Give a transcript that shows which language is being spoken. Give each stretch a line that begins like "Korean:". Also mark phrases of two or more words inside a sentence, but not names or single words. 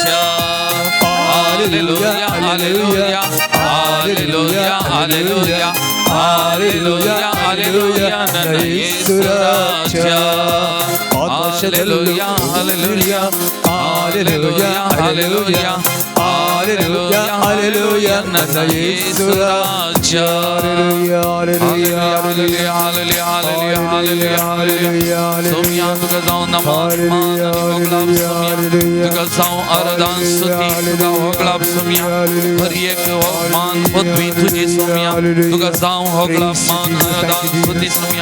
Kannada: Hallelujah, hallelujah, hallelujah, hallelujah, hallelujah, hallelujah, ನನ್ನ ಯೇಸು ರಾಜ. Hallelujah, hallelujah, hallelujah, hallelujah, hallelujah, hallelujah, ನನ್ನ ಯೇಸು ರಾಜ.
Konkani: Hallelujah, hallelujah, hallelujah, hallelujah, hallelujah, hallelujah, सोम्या तुका जावं नमन तुका जावं आराधन स्तुती तुका होगलाप सोम्या. हर एक मान पदवी तुजी सोम्या, तुका जावं होगलाप मान आराधन स्तुती सोम्या.